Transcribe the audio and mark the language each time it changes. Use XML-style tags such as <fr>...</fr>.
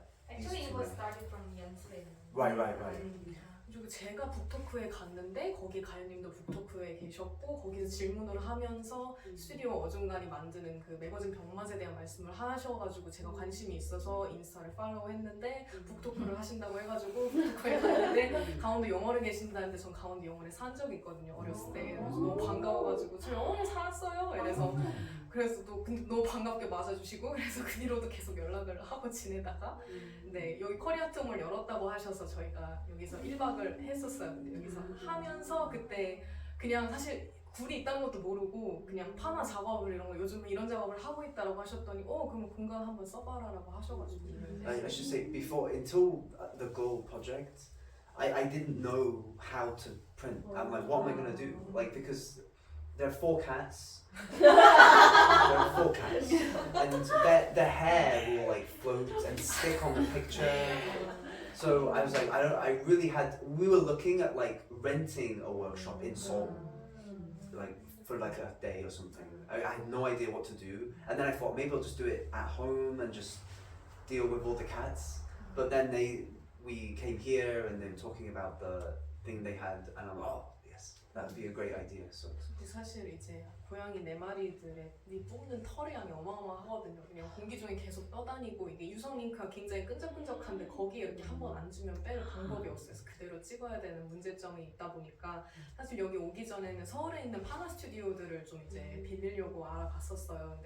<en>Actually, it was started from 연습. right.</en> <ko>그리고 제가 북토크에 갔는데 거기 가연님도 북토크에 계셨고 거기서 질문을 하면서 스튜디오 어중간히 만드는 그 매거진 병맛에 대한 말씀을 하셔가지고 제가 관심이 있어서 인스타를 팔로우했는데 북토크를 하신다고 해가지고 북토크에 갔는데 강원도 영월에 계신다는데 전 강원도 영월에 산 적이 있거든요 어렸을 때. 그래서 너무 반가워가지고 저 영월에 살았어요 그래서 또 근데 너무 반갑게 맞아주시고 그래서 그 뒤로도 계속 연락을 하고 지내다가 네 여기 커리어텀을 열었다고 하셔서 저희가 여기서 1박을 했었어요. 근데 여기서 하면서 그때 그냥 사실 굴이 있다는 것도 모르고 그냥 파나 작업을 이런 거 요즘 이런 작업을 하고 있다라고 하셨더니 그럼 공간 한번 써봐라라고 하셔가지고</ko> <en>I should say before until the goal project, I didn't know how to print. I'm like, what am I gonna do? Like because there are 4 cats. There are 4 cats, and their hair will like float and stick on the picture. So I was like, we were looking at like renting a workshop in Seoul, like for like a day or something. I had no idea what to do, and then I thought maybe I'll just do it at home and just deal with all the cats. But then we came here and they were talking about the thing they had, and I'm like, oh yes, that would be a great idea. So.</en> <ko>사실 이제 고양이 4마리들의 뽑는 털의 양이 어마어마하거든요. 그냥 공기 중에 계속 떠다니고 이게 유성 링크가 굉장히 끈적끈적한데 거기에 이렇게 한번 앉으면 뺄 방법이 없어요. 그래서 그대로 찍어야 되는 문제점이 있다 보니까 사실 여기 오기 전에는 서울에 있는 파나 스튜디오들을 좀 이제 빌리려고 알아봤었어요.</ko>